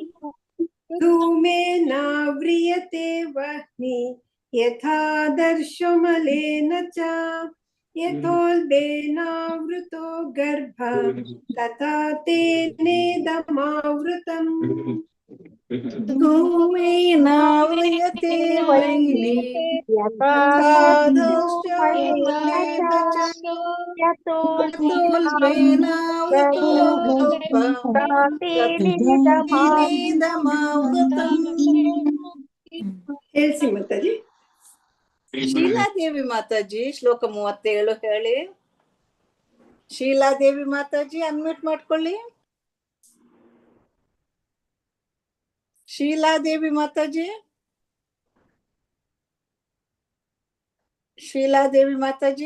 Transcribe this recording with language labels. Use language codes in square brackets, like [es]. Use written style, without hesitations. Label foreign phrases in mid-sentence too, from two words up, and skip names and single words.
[sa] ಧೂಮೇನಾವ್ರಿಯತೆ ವಹ್ನಿ ಯಥಾದರ್ಶೋ ಮಲೇನ ಚ ಯಥೋಲ್ಬೇನಾವೃತೋ ಗರ್ಭ ತಥಾ ತೇನೇದಮಾವೃತಂ. ಧೂಮೇನಾವ್ರಿಯತೆ ವಹ್ನಿ ಯಥಾದರ್ಶೋ ಮಲೇನ ಚ ಯಥೋಲ್ಬೇನಾವೃತೋ ಗರ್ಭ ತಥಾ ತೇನೇದಮಾವೃತಂ. [kn] ಹೇಳ್ಸಿ ಮಾತಾಜಿ. ಶೀಲಾದೇವಿ ಮಾತಾಜಿ ಶ್ಲೋಕ 37 ಹೇಳಿ. ಶೀಲಾದೇವಿ ಮಾತಾಜಿ ಅನ್ಮ್ಯೂಟ್ ಮಾಡ್ಕೊಳ್ಳಿ. ಶೀಲಾದೇವಿ ಮಾತಾಜಿ, ಶೀಲಾದೇವಿ ಮಾತಾಜಿ.